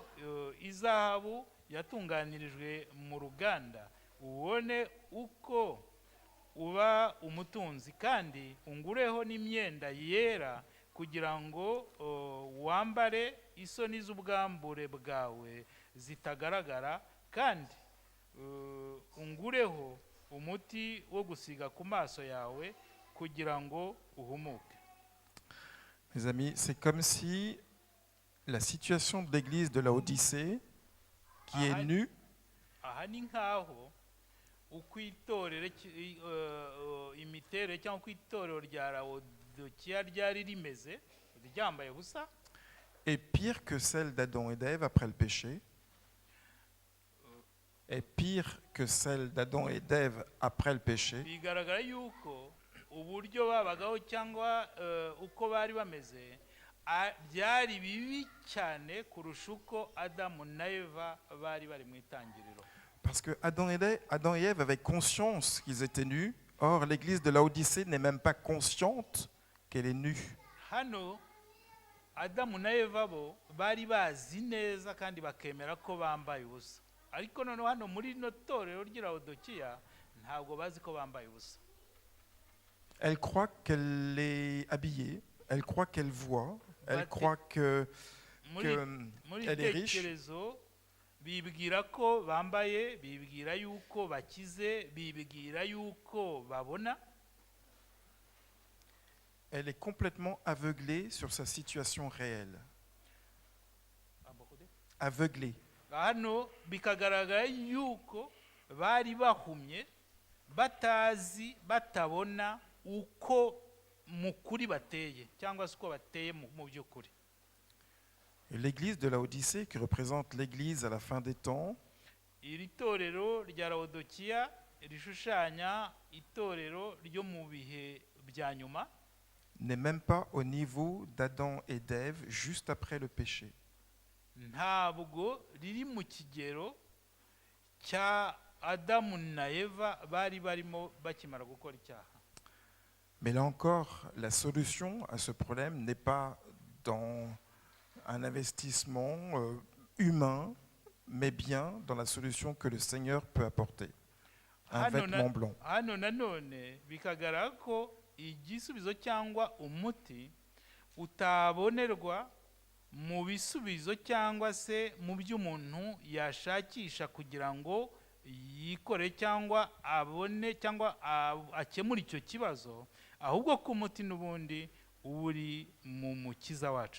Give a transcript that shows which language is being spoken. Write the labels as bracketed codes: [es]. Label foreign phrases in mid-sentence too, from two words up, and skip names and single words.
[rw] izahabu yatunganirijwe mu ruganda, ubone uko uba umutunzi, kandi ungureho n'imyenda yera kugira ngo wambare isoni z'ubwambure bwawe zitagaragara, kandi ungureho umuti wo gusiga ku maso yawe kugira ngo uhumuke. [fr] Mes amis, c'est comme si la situation de l'église de Laodicée, qui est nue, [rw] aha ni nkaho uko itorero imiterere cyangwa uko itorero rya Lawodokiya ryari rimeze ryambaye ubusa, [fr] est pire que celle d'Adam et d'Ève après le péché, est pire que celle d'Adam et d'Ève après le péché, [rw] bigaragara yuko uburyo babagaho cyangwa uko bari bameze byari bibi cyane kurusha uko Adamu na Eva bari mu itangiriro. [fr] parce que Adam et Ève avaient conscience qu'ils étaient nus. Or, l'église de Laodicée n'est même pas consciente qu'elle est nue. [rw] Hano Adamu na Eva bo bari bazi neza kandi bakemera ko bambaye ubusa, ariko noneho hano muri no torero ry'Ilawodokiya ntabwo bazi ko bambaye ubusa. [fr] Elle croit qu'elle est habillée, elle croit qu'elle voit, elle [rw] Bati- [fr] croit [rw] muri [fr] qu'elle est riche. [rw] tekerezo bibwira ko bambaye, bibwira yuko bakize, bibwira yuko babona. [fr] Elle est complètement aveuglée sur sa situation réelle. Aveuglée. [rw] Hano bikagaragara yuko bari bahumye, batazi, batabona uko mukuri bateye cyangwa se uko bateye mu by'ukuri. [fr] Et l'église de Laodicée, qui représente l'église à la fin des temps, [rw] Iri torero rya Lawodokiya rishushanya itorero ryo mu bihe bya nyuma, [fr] n'est même pas au niveau d'Adam et d'Ève juste après le péché. [rw] ntabwo riri mu kigero cya Adamu na Eva bari barimo bakimara gukora icyaha. [fr] Mais là encore, la solution à ce problème n'est pas dans un investissement humain, mais bien dans la solution que le Seigneur peut apporter. un [rw] Hano [fr] vêtement blanc. [rw] hano nanone bikagaragara ko igisubizo cyangwa umuti utabonerwa mu bisubizo cyangwa se mu by'umuntu yashakisha kugira ngo yikore cyangwa abone cyangwa akemura icyo kibazo, ahubwo ko umuti n'ubundi uri mu mukiza wacu.